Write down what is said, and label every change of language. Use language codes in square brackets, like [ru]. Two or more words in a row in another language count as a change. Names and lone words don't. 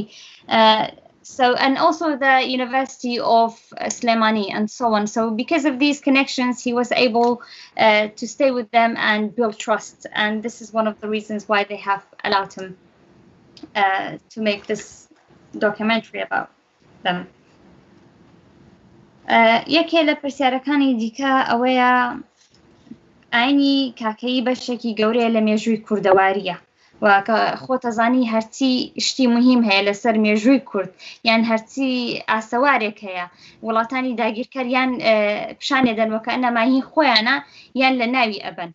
[en] So, and also the University of Sulaymaniyah and so on. So because of these connections, he was able to stay with them and build trust. And this is one of the reasons why they have allowed him to make this documentary about them. [ckb] یەکێ لە پرسیارەکانی دیکە ئەوەیە ئاینی کاکەیی بەشێکی گەورەیە لە مێژووی کوردەواریە و خۆتەزانی هەرچی شتی مهم هەیە لەسەر مێژووی کورد یان هەرچی ئاسەوارێک هەیە وڵاتانی داگیرکاریان پیشانێ دەن وەکە ئەنەماهی خۆیانە یان لە ناوی ئەبەن.